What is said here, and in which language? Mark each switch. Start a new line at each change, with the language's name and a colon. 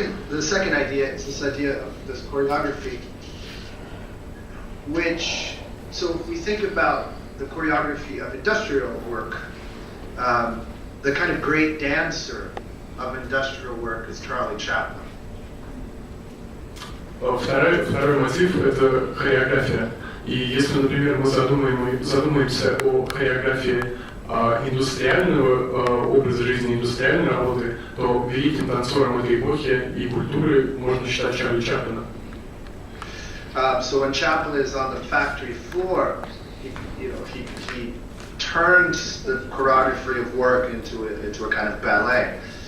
English: The second idea is this idea of this choreography, which, so if we think about the choreography of industrial work, the kind of great dancer of industrial work is Charlie Chaplin.
Russian: Второй мотив – это хореография. И если, например, мы задумаемся о хореографии индустриального образа жизни, индустриальной работы, то великим танцором этой эпохи и культуры можно считать Чарли Чаплина.
English: So when Chaplin is on the factory floor, he turns the choreography of work into a kind of ballet.